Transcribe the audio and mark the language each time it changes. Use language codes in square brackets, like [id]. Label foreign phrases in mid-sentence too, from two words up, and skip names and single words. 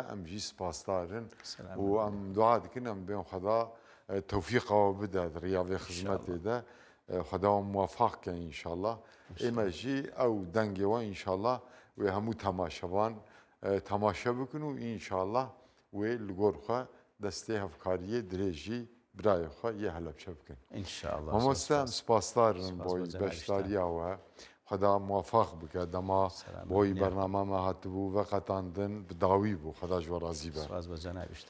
[ku] ئەمژی سپاسدارن و ئەم دوعا دکن ئەم بێن خەدا تەوفیقەوە بدات ڕیاوێ خزمەتێدا خەداوە موافقکە ئینشاءالله ئێمەژی ئەو دەنگەوە ئینشاءالله وێ هەموو تەماشەوان تەماشە بکن و ئینشاءالله وێ li گۆر xwe destê hevkariyê dirêjî birayê xwe yê helepçe bikin. İnşallah. Mamoste em spasdarin boî beşdariya we xweda muwafaq bike dema boî bername me hatibû veqetandin bi dawî bû xweda ji we razî be. Spas be cenab işte.